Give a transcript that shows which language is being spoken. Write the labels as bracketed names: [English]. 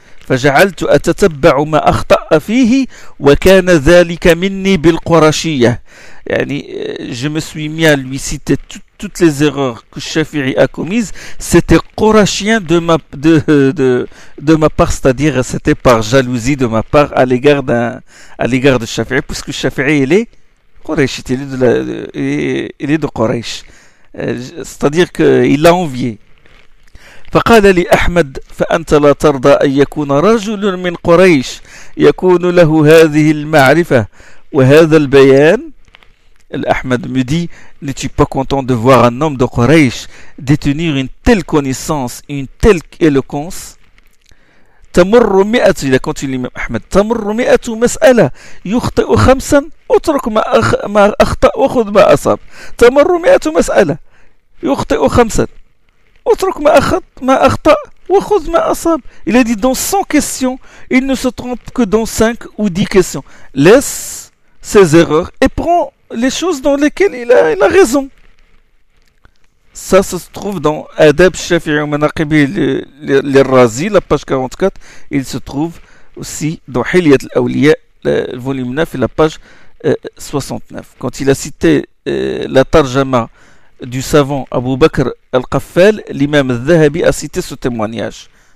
[Arabic] فَجَعَلْتُ أَتَتَبَّعُ مَا أَخْطَأَ فِيهِ وَكَانَ ذَلِكَ مِنِّي بِالْقُرَشِيَّةِ, [French] يعني, je me suis mis à lui citer toutes les erreurs que Shafi'i a commises, c'était Qurashien de ma part, c'est-à-dire c'était par jalousie de ma part à l'égard de Shafi'i, puisque Shafi'i il est Quraysh, il est de Quraysh, c'est-à-dire qu'il l'a envié. [Arabic] فقال لي أحمد: فأنت لا ترضى أن يكون رجل من قريش يكون له هذه المعرفة وهذا البيان؟ [French] الأحمد مدي: N'es-tu pas content de voir un homme de Quraysh détenir une telle connaissance, une telle éloquence? [Arabic] تمر مئة إذا كنت الإمام أحمد تمر مئة مسألة يخطئ خمسا اترك ما أخطأ وخذ ما أصاب تمر مئة مسألة يخطئ خمسا اترك ما أخذ ما أخطأ وخذ ما أصاب [French] il a dit dans 100 questions il ne se trompe que dans 5 ou 10 questions laisse ses erreurs et prend les choses dans lesquelles il a raison. Ça, ça se trouve dans Adab Shafi'i Manaqibi l'Irrazi, la page 44. Il se trouve aussi dans Hilyat al-Awliya, le volume 9 et la page 69. Quand il a cité la tarjama du savant Abu Bakr al-Qaffal, l'imam al-Zahabi a cité ce témoignage.